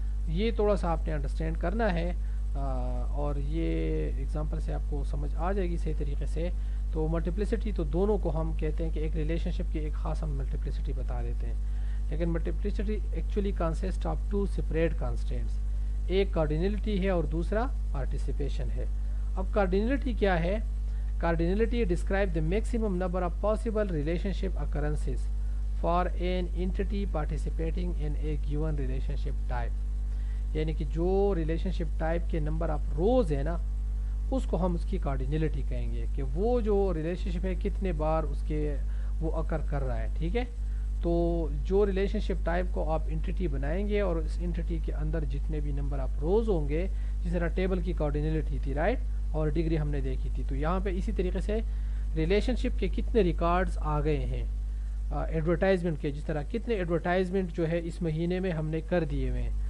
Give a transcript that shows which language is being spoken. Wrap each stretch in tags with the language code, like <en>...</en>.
<ur>یہ تھوڑا سا آپ نے انڈرسٹینڈ کرنا ہے اور یہ ایگزامپل سے آپ کو سمجھ آ جائے گی صحیح طریقے سے. تو ملٹیپلیسٹی تو دونوں کو ہم کہتے ہیں کہ ایک ریلیشن شپ کی ایک خاص ہم ملٹیپلیسٹی بتا دیتے ہیں, لیکن ملٹیپلیسٹی actually consist of 2 separate constants. ایک کارڈینلٹی ہے اور دوسرا پارٹیسپیشن ہے. اب کارڈینلٹی کیا ہے؟</ur> <en>Cardinality describe the maximum number of possible relationship occurrences for an entity participating in a given relationship type.</en> <ur>یعنی کہ جو ریلیشن شپ ٹائپ کے نمبر آف روز ہے نا, اس کو ہم اس کی کارڈینلٹی کہیں گے کہ وہ جو ریلیشن شپ ہے کتنے بار اس کے وہ اکر کر رہا ہے. ٹھیک ہے, تو جو ریلیشن شپ ٹائپ کو آپ انٹیٹی بنائیں گے اور اس انٹیٹی کے اندر جتنے بھی نمبر آف روز ہوں گے, جس طرح ٹیبل کی کارڈینلٹی تھی رائٹ, اور ڈگری ہم نے دیکھی تھی. تو یہاں پہ اسی طریقے سے ریلیشن شپ کے کتنے ریکارڈز آ گئے ہیں ایڈورٹائزمنٹ کے, جس طرح کتنے ایڈورٹائزمنٹ جو ہے اس مہینے میں ہم نے کر دیے ہوئے ہیں.</ur>